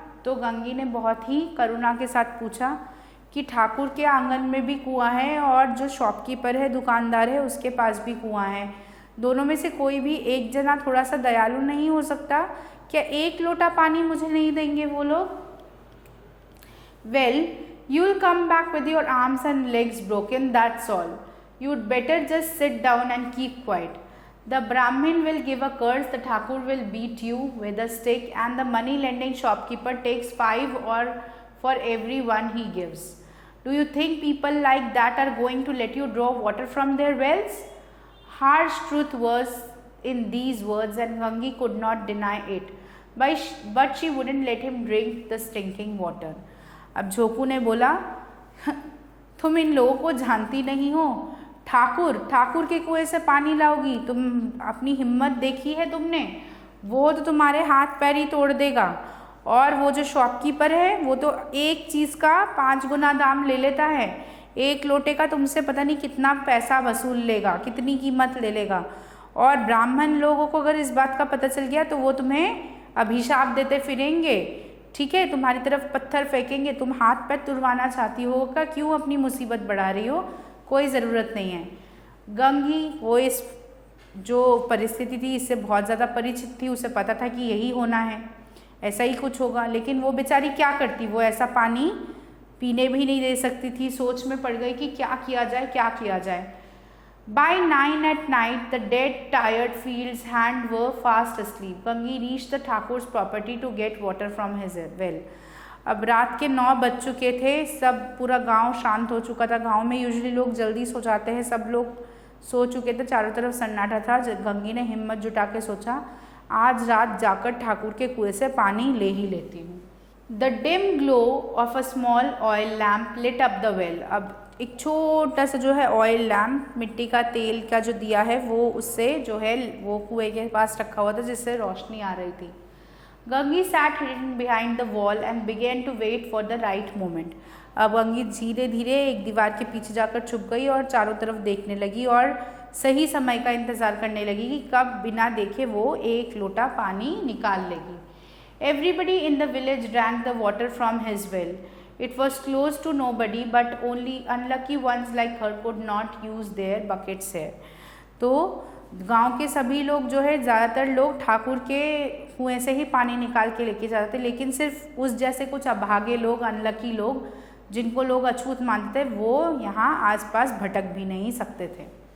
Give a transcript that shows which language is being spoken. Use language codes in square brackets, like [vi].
[hi] तो गंगी ने बहुत ही करुणा के साथ पूछा कि ठाकुर के आंगन में भी कुआं है और जो शॉपकीपर है, दुकानदार है, उसके पास भी कुआं है, दोनों में से कोई भी एक जना थोड़ा सा दयालु नहीं हो सकता? क्या 1 लोटा पानी मुझे नहीं देंगे वो लोग? [en] Well, you will come back with your arms and legs broken, that's all, you'd better just sit down and keep quiet. The Brahmin will give a curse, the Thakur will beat you with a stick, and the money lending shopkeeper takes 5 or for every one he gives. Do you think people like that are going to let you draw water from their wells? Harsh truth was in these words, and Gangi could not deny it, but she wouldn't let him drink the stinking water. [hi] अब झोंकू ने बोला, तुम इन लोगों को जानती नहीं हो, ठाकुर के कुएं से पानी लाओगी, तुम अपनी हिम्मत देखी है तुमने? वो तो तुम्हारे हाथ पैर ही तोड़ देगा, और वो जो शॉपकीपर है वो तो एक चीज़ का 5 गुना दाम ले लेता है, 1 लोटे का तुमसे पता नहीं कितना पैसा वसूल लेगा, कितनी कीमत ले लेगा। और ब्राह्मण लोगों को अगर इस बात का पता चल गया तो वो तुम्हें अभिशाप देते फिरेंगे, ठीक है, तुम्हारी तरफ पत्थर फेंकेंगे, तुम हाथ पैर तुड़वाना चाहती हो का, क्यों अपनी मुसीबत बढ़ा रही हो, कोई ज़रूरत नहीं है। गंगी वो इस जो परिस्थिति थी इससे बहुत ज़्यादा परिचित थी, उसे पता था कि यही होना है, ऐसा ही कुछ होगा, लेकिन वो बेचारी क्या करती, वो ऐसा पानी पीने भी नहीं दे सकती थी। सोच में पड़ गई कि क्या किया जाए। [en] By 9 at night, the dead, tired fields hand were fast asleep. Gangi reached the Thakur's property to get water from his well. [hi] अब रात के 9 बज चुके थे, सब पूरा गांव शांत हो चुका था। गांव में यूजुअली लोग जल्दी सो जाते हैं, सब लोग सो चुके थे, चारों तरफ सन्नाटा था। गंगी ने हिम्मत जुटा के सोचा, आज रात जाकर ठाकुर के कुएं से पानी ले ही लेती हूँ। [en] The dim glow of a small oil lamp lit up the well. [hi] अब एक छोटा सा जो है ऑयल लैम्प, मिट्टी का तेल का जो दिया है वो उससे जो है वो कुएं के पास रखा हुआ था, जिससे रोशनी आ रही थी। [en] Gangi sat hidden behind the wall and began to wait for the right moment. [hi] अब गंगी धीरे धीरे एक दीवार के पीछे जाकर छुप गई और चारों तरफ देखने लगी और सही समय का इंतज़ार करने लगी कि कब बिना देखे वो 1 लोटा पानी निकाल लेगी। [en] Everybody in the village drank the water from his well. It was close to nobody, but only unlucky ones like her could not use their buckets here. [hi] तो गांव के सभी लोग जो है, ज़्यादातर लोग ठाकुर के कुएं से ही पानी निकाल के लेके जाते थे, लेकिन सिर्फ उस जैसे कुछ अभागे लोग, अनलकी लोग, जिनको लोग अछूत मानते थे, वो यहाँ आसपास भटक भी नहीं सकते थे।